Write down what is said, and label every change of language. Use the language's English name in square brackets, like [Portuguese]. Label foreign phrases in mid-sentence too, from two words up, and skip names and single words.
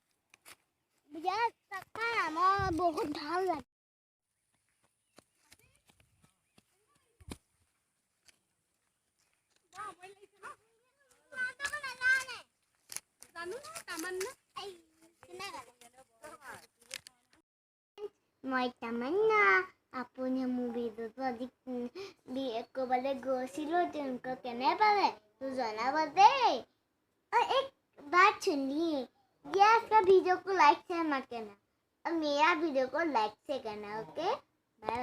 [Assamese] বহুত ভাল লাগে মই তামান্না আপুনি মোৰ ভিডিঅ'টো আজি ক'ৰবালৈ গৈছিলোঁ তেওঁলোকক কেনে পালে জনাব দেই [Hindi] एक बात सुनिए ये आपका वीडियो को लाइक से मत करना और मेरा वीडियो को लाइक से करना ओके बाय।